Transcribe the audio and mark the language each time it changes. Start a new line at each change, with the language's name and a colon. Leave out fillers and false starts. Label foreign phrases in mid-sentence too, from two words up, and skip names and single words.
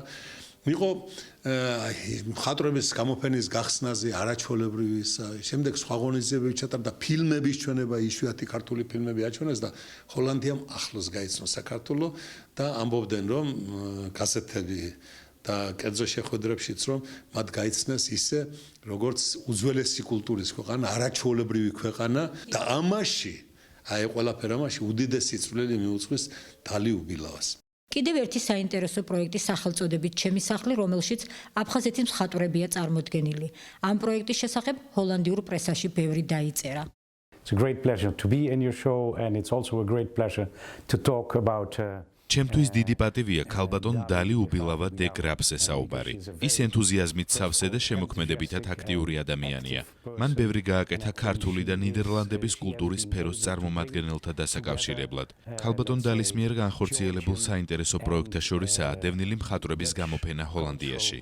Georgian: იყო მხატვრების გამოფენის გახსნაზე არაჩვეულებრივი შემდეგ სხვა ღონისძიებები ჩატარდა ფილმების ჩვენება, იშვიათი ქართული ფილმები აჩვენეს და ჰოლანდიამ ახლოს გაიცნო საქართველო და ამბობდნენ რომ გაზეთები და კერძო შეხვედრებშიც რომ მათ გაიცნეს ისე როგორც უძველესი კულტურის ქვეყანა, არაჩვეულებრივი ქვეყანა და ამაში აი ყველაფერ ამაში უდიდესი წვლილი მიუძღვის დალი უბილავას. კიდევ ერთი საინტერესო პროექტი სახელწოდებით ჩემი სახლი, რომელშიც აფხაზეთის მხატვრებია წარმოდგენილი. ამ პროექტის შესახებ ჰოლანდიურ პრესაში ბევრი დაიწერა.
English: It's a great pleasure to be in your show and it's also a great pleasure to talk about
Georgian: ჩემთვის დიდი პატივია ქალბატონ დალი უბილავა დე გრაფზე საუბარი. ის ენთუზიაზმით სავსე და შემოქმედებითად აქტიური ადამიანია. მან ბევრი გააკეთა ქართული და ნიდერლანდების კულტურის სფეროს წარმომადგენელთა დასაკავშირებლად. ქალბატონ დალის მიერ განხორციელებულ საინტერესო პროექტთა შორისაა დევნილი მხატვრების გამოფენა ჰოლანდიაში.